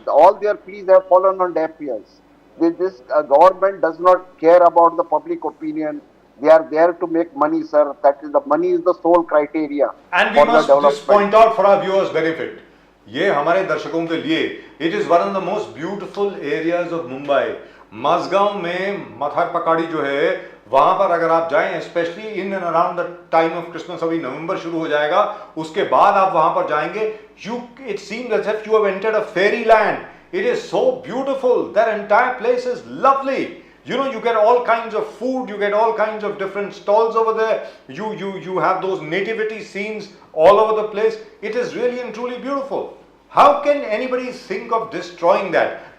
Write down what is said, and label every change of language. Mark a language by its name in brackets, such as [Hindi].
[English] all their pleas have fallen on deaf ears. This government does not care about the public opinion. They are there to make money, sir. That is the money is the sole criteria And we for the must just development. point out for our viewers' benefit. [Hindi] ये हमारे दर्शकों के लिए [English] it is one of the most beautiful areas of Mumbai. [Hindi] Mazagon में मथार पकाड़ी जो है वहां पर अगर आप जाएं [English] specially in and around the time of Christmas, [Hindi] अभी नवंबर शुरू हो जाएगा, उसके बाद आप वहां पर जाएंगे, [English] It seems as if you have entered a fairy land. It is so beautiful. That entire place is lovely. You get all kinds of food, you get all kinds of different stalls over there. You have those nativity scenes all over the place. It is really and truly beautiful. How can anybody think of destroying that?